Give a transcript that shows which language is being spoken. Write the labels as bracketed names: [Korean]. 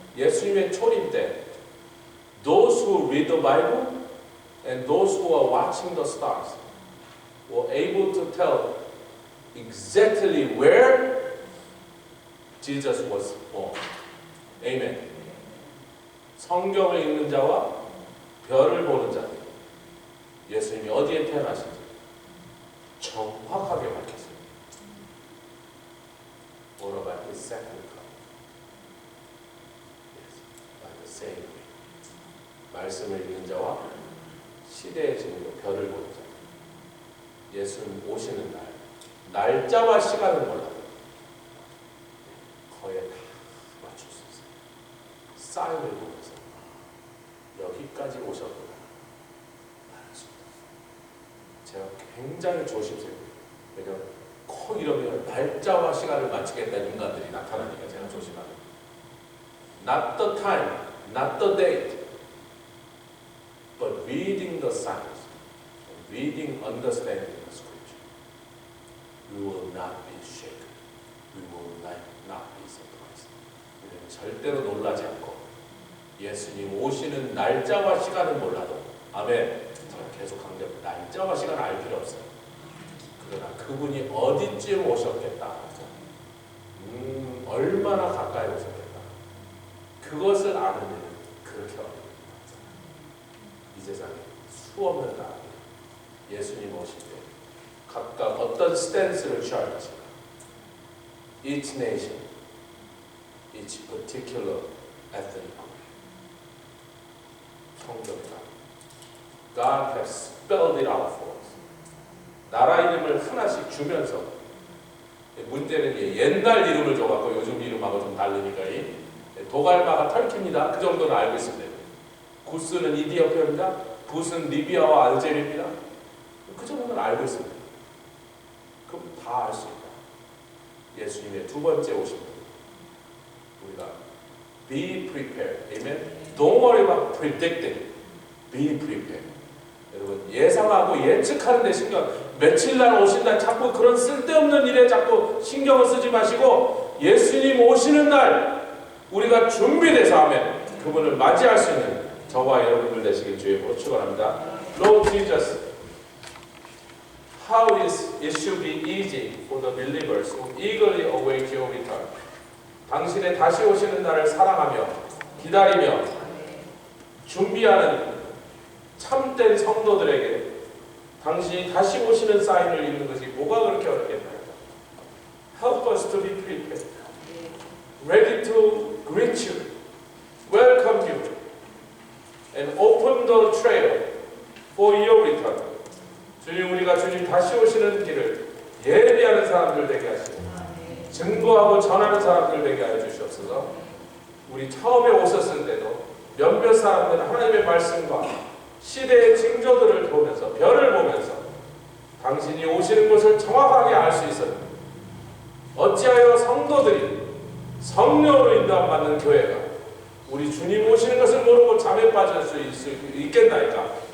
[Korean] 예수님의 초림 때, [English] those who read the Bible and those who are watching the stars were able to tell exactly where Jesus was born. Amen. [Korean] 성경을 읽는 자와 별을 보는 자, 예수님이 어디에 태어나신지 정확하게 밝혔습니다. [English] What about his second coming? Yes, by the same way. [Korean] 말씀을 읽는 자와 시대의 증거, 별을 보는 자. 예수님 오시는 날, 날짜와 시간을 몰라도 거의 다 맞출 수 있어요. 사인을 보면서 여기까지 오셨구나 말할 수 있다. 제가 굉장히 조심스러워요. 왜냐하면 콕 이러면 날짜와 시간을 맞추겠다는 인간들이 나타나니까 제가 조심하는. [English] Not the time, not the date, but reading the signs, reading, understanding the scripture. We will not be shaken. We will not be surprised. [Korean] 우리는 절대로 놀라지 않고 예수님 오시는 날짜와 시간은 몰라도 아멘. 제가 계속 강조합니다. 날짜와 시간을 알 필요 없어요. 그러나 그분이 어디쯤 오셨겠다. 얼마나 가까이 오셨겠다. 그것을 아는 일은 그렇게 어렵습니다. 이 세상에 수없는 나라 예수님 오실 때 각각 어떤 스탠스를 취할 것인가. [English] Each nation, each particular ethnic group. [Korean] 성경이다. [English] God has spelled it out for us. [Korean] 나라 이름을 하나씩 주면서 문제는 옛날 이름을 줘갖고 요즘 이름하고 좀 다르니까 도갈마가 터키입니다. 그 정도는 알고 있습니다. 구스는 이디오피아입니다. 붓은 리비아와 알제리입니다. 그 정도는 알고 있습니다. 그럼 다 알 수 있다. 예수님의 두 번째 오심은 우리가 [English] be prepared. Amen. Don't worry about predicting. Be prepared. [Korean] 여러분 예상하고 예측하는 데 신경, 며칠 날 오신다 자꾸 그런 쓸데없는 일에 자꾸 신경을 쓰지 마시고 예수님 오시는 날 우리가 준비돼서 하면 그분을 맞이할 수 있는 저와 여러분들 되시길 주의 이름으로 축원합니다. [English] Lord Jesus, how it should be easy for the believers who eagerly await your return. [Korean] 당신의 다시 오시는 날을 사랑하며 기다리며 준비하는 참된 성도들에게 당신이 다시 오시는 사인을 읽는 것이 뭐가 그렇게 어렵겠나요? [English] Help us to be prepared, ready to greet you, welcome you, and open the trail for your return. [Korean] 주님, 우리가 주님 다시 오시는 길을 예비하는 사람들 되게 하시고 증거하고 전하는 사람들 되게 하여 주시옵소서. 우리 처음에 오셨을 때도 몇몇 사람들은 하나님의 말씀과 시대의 징조들을 보면서 별을 보면서 당신이 오시는 것을 정확하게 알 수 있었는데 어찌하여 성도들이 성령으로 인도받는 교회가 우리 주님 오시는 것을 모르고 잠에 빠질 수 있겠나이까?